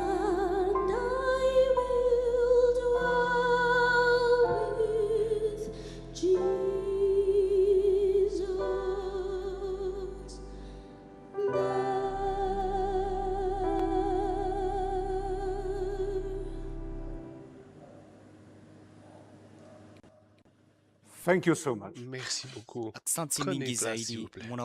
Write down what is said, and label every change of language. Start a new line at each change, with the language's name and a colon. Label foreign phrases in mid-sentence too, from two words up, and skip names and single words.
English: And I will dwell with Jesus there. Thank you so much.
French: Merci beaucoup.
Swahili: Asante
French: Prenez
Swahili: mingi
French: place, s'il vous
Swahili: zaidi,
French: plaît.